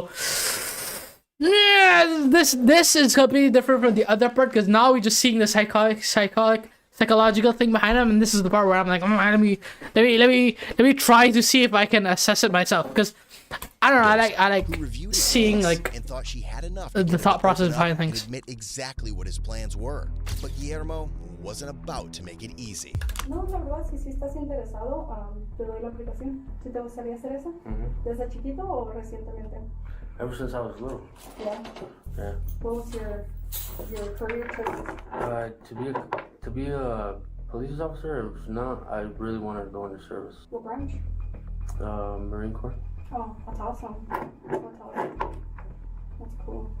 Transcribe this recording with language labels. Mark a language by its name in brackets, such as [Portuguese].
[English] So yeah, this is completely different from the other part, because now we're just seeing the psychological thing behind them, and this is the part where I'm like, let me try to see if I can assess it myself, because I don't know, I like seeing like and thought she had enough the thought process behind things. Admit exactly what his plans were, but Guillermo wasn't about to make it easy. [Spanish] No, la verdad, si estás interesado, te doy la aplicación. ¿Si te gustaría hacer eso? ¿Desde chiquito o recientemente? [English] Ever since I was little. Yeah. Yeah. What was your career choices? To be a police officer, if not, I really wanted to go into service. What branch? Marine Corps. Oh, that's awesome. That's awesome. That's cool.